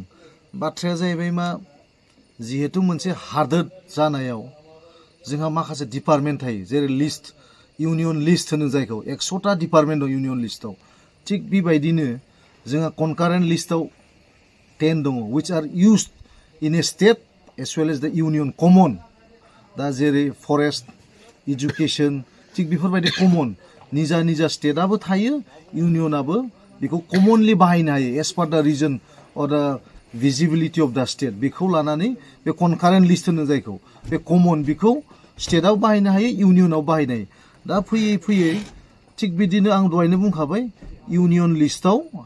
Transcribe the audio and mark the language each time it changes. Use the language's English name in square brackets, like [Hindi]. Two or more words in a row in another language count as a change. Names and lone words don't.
[Bodo] बाथ्राया जाहैबाय मा जिहेतु मोनसे हादोर जानायाव जोंहा माखासे डिपार्टमेन्ट थायो जेरै [English] list union list [Bodo] होनो जायखौ 100टा डिपार्टमेन्ट दं [English] union listआव [Bodo] थिग बेबायदिनो जोंहा [English] concurrent listआव [Bodo] 10 दङ [English] which are used in a state as well as the union common [Bodo] दा जेरै [English] forest education [Bodo] थिग बेफोरबायदि कमन निजा निजा स्टेटआबो थायो इउनियनाबो बेखौ कमनलि बाहायनो हायो [English] as per the reason or the visibility of the state [Bodo] बेखौ लानानै बे [English] concurrent list [Bodo] होनो जायखौ बे कमन बेखौ स्टेटआव बाहायनो हायो इउनियनाव बाहायनो हायो दा फैयै फैयै थिग बिदिनो आं दहायनो बुंखाबाय [English] union listआव